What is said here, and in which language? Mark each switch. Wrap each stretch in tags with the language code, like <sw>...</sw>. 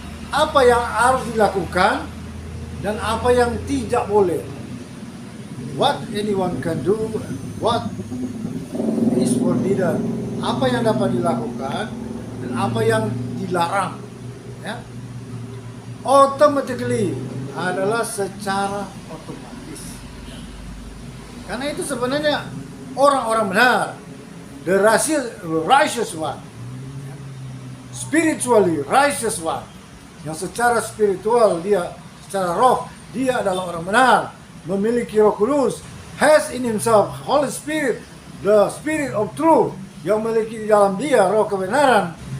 <id>Apa yang harus dilakukan dan apa yang tidak boleh.</id> <en>What anyone can do, what is forbidden.</en> <id>Apa yang dapat dilakukan dan apa yang dilarang. Ya. Automatically adalah secara otomatis. Karena itu sebenarnya orang-orang benar,</id> <en>the righteous one, spiritually righteous one,</en> <id>yang secara spiritual dia, secara roh dia adalah orang benar, memiliki Roh Kudus,</id> <en>has in himself Holy Spirit, the Spirit of truth,</en> <id>yang memiliki di dalam dia roh kebenaran.</id>